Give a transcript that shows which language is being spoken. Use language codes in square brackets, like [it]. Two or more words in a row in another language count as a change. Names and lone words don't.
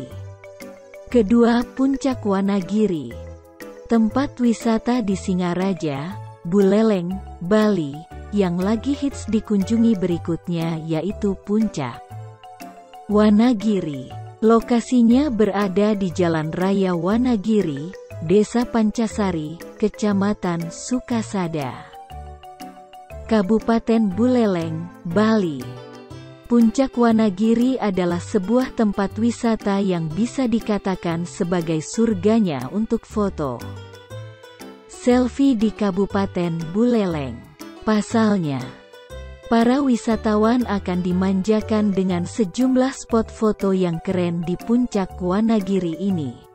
[id] Kedua, Puncak Wanagiri. Tempat wisata di Singaraja, Buleleng, Bali, yang lagi hits dikunjungi berikutnya yaitu Puncak Wanagiri. Lokasinya berada di Jalan Raya Wanagiri, Desa Pancasari, Kecamatan Sukasada, Kabupaten Buleleng, Bali. Puncak Wanagiri adalah sebuah tempat wisata yang bisa dikatakan sebagai surganya untuk foto selfie di Kabupaten Buleleng. Pasalnya, para wisatawan akan dimanjakan dengan sejumlah spot foto yang keren di Puncak Wanagiri ini.